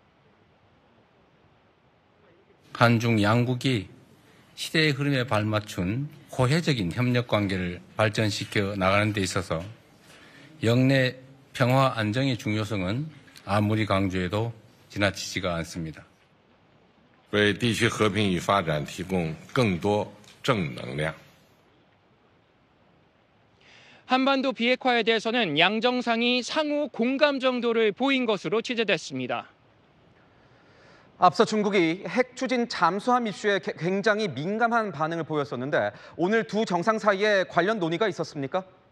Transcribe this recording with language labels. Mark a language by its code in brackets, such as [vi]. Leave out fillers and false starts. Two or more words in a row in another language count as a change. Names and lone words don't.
[ko] 한중 양국이 시대의 흐름에 발맞춘 호혜적인 협력 관계를 발전시켜 나가는 데 있어서 영내 평화 안정의 중요성은 아무리 강조해도 지나치지가 않습니다. [zh] 为地区和平与发展提供更多正能量. [ko] 한반도 비핵화에 대해서는 양 정상이 상호 공감 정도를 보인 것으로 취재됐습니다. 앞서 중국이 핵 추진 잠수함 이슈에 굉장히 민감한 반응을 보였었는데 오늘 두 정상 사이에 관련 논의가 있었습니까?